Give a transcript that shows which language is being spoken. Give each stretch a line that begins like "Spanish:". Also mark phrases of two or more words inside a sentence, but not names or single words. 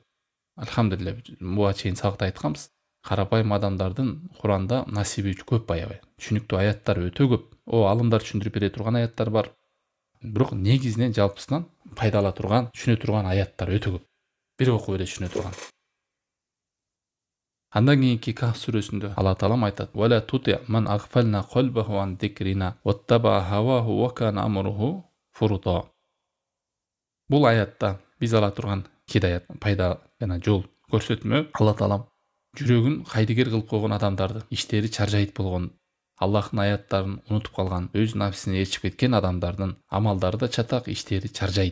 Kyrgyz: Алхамдулилля, буга чейин сабакта айтканбыз. Карапайым адамдардын Куранда насиби көп аябай. Түшүнүктүү аяттар өтө көп. Алымдар түшүндүрүп бере турган аяттар бар. Бирок негизинен жалпысынан пайда ала турган, түшүнө турган аяттар өтө көп. Бир окуп эле түшүнө турган. Андан кийинки Кахф сүрөсүндө Алла Таалам айтат:
Arabic: "وَلَا تُطِعْ مَنْ أَغْفَلْنَا قَلْبَهُ عَن ذِكْرِنَا وَاتَّبَعَ هَوَاهُ وَكَانَ أَمْرُهُ فُرُطًا."
Kyrgyz: Бул аятта биз ала турган хидаят, пайда жана жол көрсөтмө. Алла Таалам жүрөгүн кайдыгер кылып койгон адамдарды, иштери чаржайт болгон, Аллахтын аяттарын унутуп калган, өз нафсине ээрчип кеткен адамдардын амалдары да чатак, иштери чаржайт.